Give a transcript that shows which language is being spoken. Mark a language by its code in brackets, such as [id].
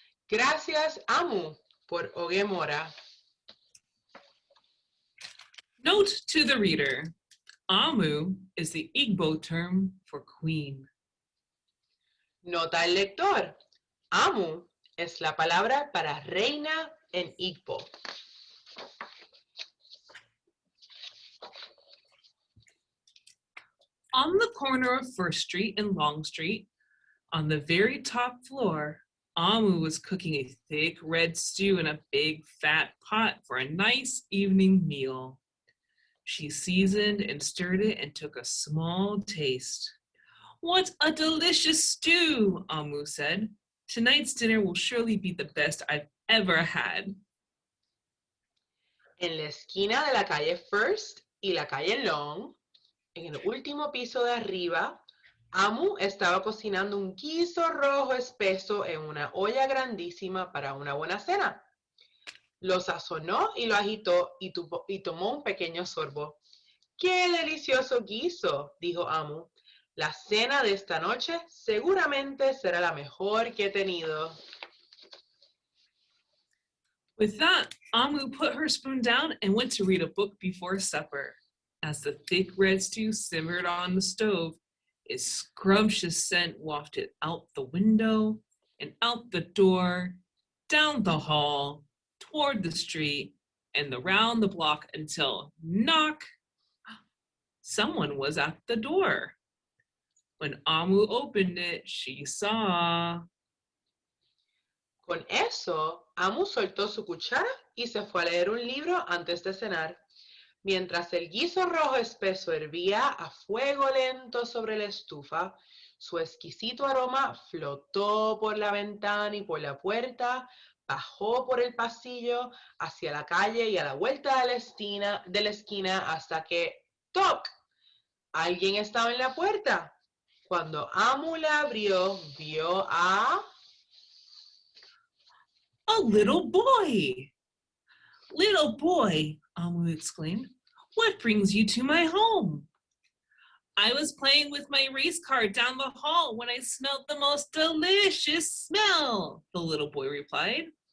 [es] Gracias, Amu, por Oge Mora. [en] Note to the reader, Amu is the Igbo term for queen. [es] Nota al lector, Amu es la palabra para reina en Igbo. [en] On the corner of First Street and Long Street, on the very top floor, Amu was cooking a thick red stew in a big fat pot for a nice evening meal. She seasoned and stirred it and took a small taste. What a delicious stew, Amu said. Tonight's dinner will surely be the best I've ever had. [es] En la esquina de la calle First y la calle Long, en el último piso de arriba, Amu estaba cocinando un guiso rojo espeso en una olla grandísima para una buena cena. Lo sazonó y lo agitó y tomó un pequeño sorbo. ¡Qué delicioso guiso!, dijo Amu. La cena de esta noche seguramente será la mejor que he tenido. [en] With that, Amu put her spoon down and went to read a book before supper. As the thick red stew simmered on the stove, its scrumptious scent wafted out the window and out the door, down the hall, toward the street, and around the block until knock! Someone was at the door. When Amu opened it, she saw... [es] Con eso, Amu soltó su cuchara y se fue a leer un libro antes de cenar. Mientras el guiso rojo espeso hervía a fuego lento sobre la estufa, su exquisito aroma flotó por la ventana y por la puerta, bajó por el pasillo hacia la calle y a la vuelta de la esquina hasta que ¡toc! Alguien estaba en la puerta. Cuando Amu la abrió, vio a... [en] A little boy! Little boy, Amu exclaimed, what brings you to my home? I was playing with my race car down the hall when I smelled the most delicious smell, the little boy replied.